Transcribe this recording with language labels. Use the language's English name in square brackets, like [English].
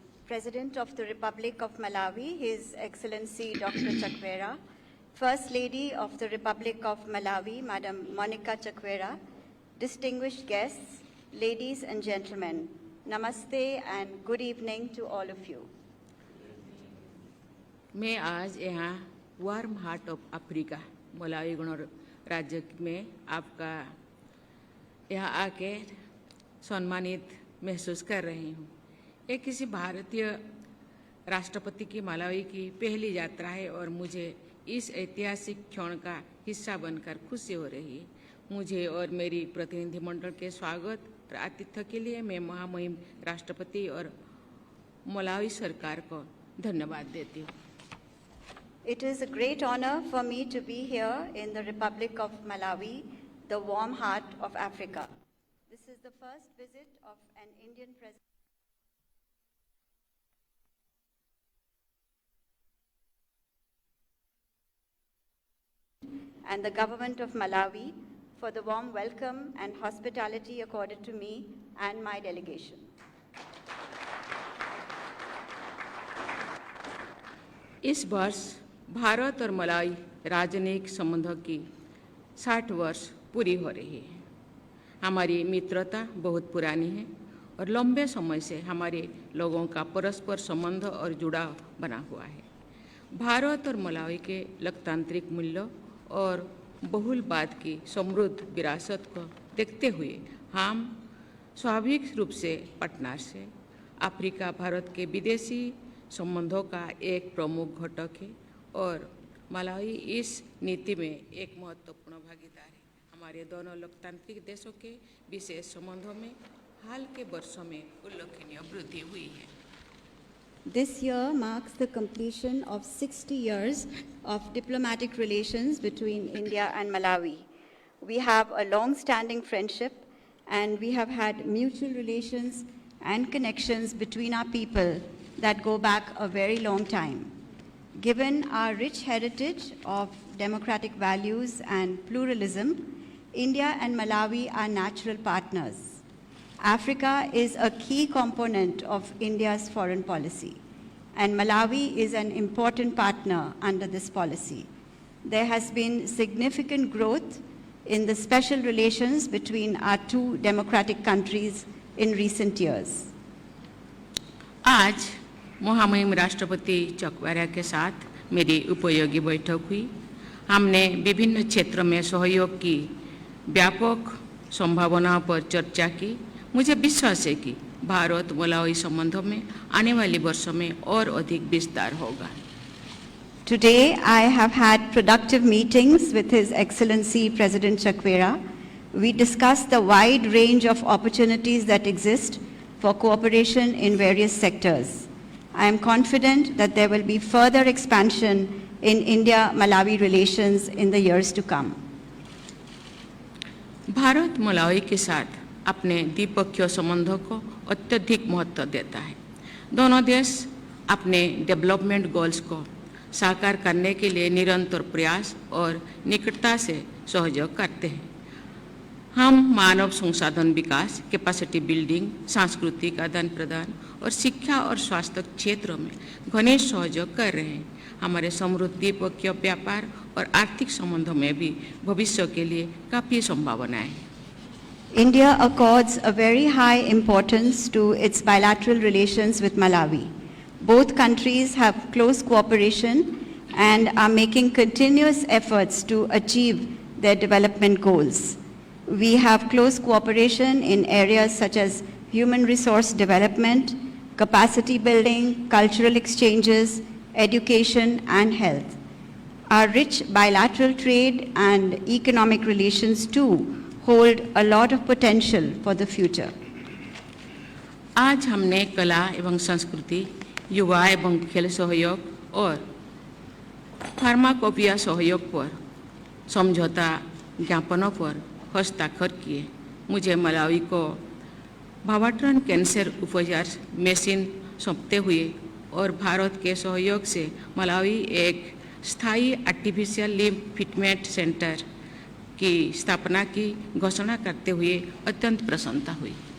[English] President of the Republic of Malawi, His Excellency Dr. Chakwera, First Lady of the Republic of Malawi, Madam Monica Chakwera, distinguished guests, ladies and gentlemen, [Hindi] namaste [English] and good evening to all of you. [Hindi] मैं आज यहाँ [English] warm heart of Africa [Hindi] Malawi गणराज्य में आपका यहाँ आके सम्मानित महसूस कर रही हूँ। ये किसी भारतीय राष्ट्रपति की मलावी की पहली यात्रा है और मुझे इस ऐतिहासिक क्षण का हिस्सा बनकर खुशी हो रही है। मुझे और मेरी प्रतिनिधिमंडल के स्वागत और आतिथ्य के लिए मैं महामहिम राष्ट्रपति और मलावी सरकार को धन्यवाद देती हूँ। [English] It is a great honor for me to be here in the Republic of Malawi, the warm heart of Africa. This is the first visit of an Indian president. And the government of Malawi for the warm welcome and hospitality accorded to me and my delegation. [Hindi] इस वर्ष भारत और Malawi राजनयिक संबंधों की 60 वर्ष पूरी हो रही है। हमारी मित्रता बहुत पुरानी है और लंबे समय से हमारे लोगों का परस्पर संबंध और जुड़ाव बना हुआ है। भारत और मलावी के लोकतांत्रिक मूल्यों और बहुलवाद की समृद्ध विरासत को देखते हुए हम स्वाभाविक रूप से पार्टनर से अफ्रीका भारत के विदेशी संबंधों का एक प्रमुख घटक है और मलावी इस नीति में एक महत्वपूर्ण भागीदार है। हमारे दोनों लोकतांत्रिक देशों के विशेष संबंधों में हाल के वर्षों में उल्लेखनीय वृद्धि हुई है। [English] This year marks the completion of 60 years of diplomatic relations between India and Malawi. We have a long-standing friendship and we have had mutual relations and connections between our people that go back a very long time. Given our rich heritage of democratic values and pluralism, India and Malawi are natural partners. Africa is a key component of India's foreign policy, and Malawi is an important partner under this policy. There has been significant growth in the special relations between our two democratic countries in recent years. [Hindi] आज महामहिम राष्ट्रपति Chakwera के साथ मेरी उपयोगी बैठक हुई। हमने विभिन्न क्षेत्रों में सहयोग की व्यापक संभावनाओं पर चर्चा की। मुझे विश्वास है कि भारत मलावी संबंधों में आने वाले वर्षों में और अधिक विस्तार होगा। [English] Today, I have had productive meetings with His Excellency President Chakwera. We discussed the wide range of opportunities that exist for cooperation in various sectors. I am confident that there will be further expansion in India-Malawi relations in the years to come. [Hindi] Bharat Malawi के साथ अपने द्विपक्षीय संबंधों को अत्यधिक महत्व देता है। दोनों देश अपने डेवलपमेंट गोल्स को साकार करने के लिए निरंतर प्रयास और निकटता से सहयोग करते हैं। हम मानव संसाधन विकास, कैपेसिटी बिल्डिंग, सांस्कृतिक आदान प्रदान और शिक्षा और स्वास्थ्य क्षेत्रों में घनिष्ठ सहयोग कर रहे हैं। हमारे समृद्ध द्विपक्षीय व्यापार और आर्थिक संबंधों में भी भविष्य के लिए काफ़ी संभावनाएं हैं। [English] India accords a very high importance to its bilateral relations with Malawi. Both countries have close cooperation and are making continuous efforts to achieve their development goals. We have close cooperation in areas such as human resource development, capacity building, cultural exchanges, education, and health. Our rich bilateral trade and economic relations too hold a lot of potential for the future. [Hindi] आज हमने कला एवं संस्कृति, युवा एवं खेल सहयोग और फार्माकोपिया सहयोग पर समझौता ज्ञापनों पर हस्ताक्षर किए। मुझे मलावी को भावात्रण कैंसर उपचार मशीन सौंपते हुए और भारत के सहयोग से मलावी एक स्थायी आर्टिफिशियल लिम्फ फिटमेंट सेंटर की स्थापना की घोषणा करते हुए अत्यंत प्रसन्नता हुई।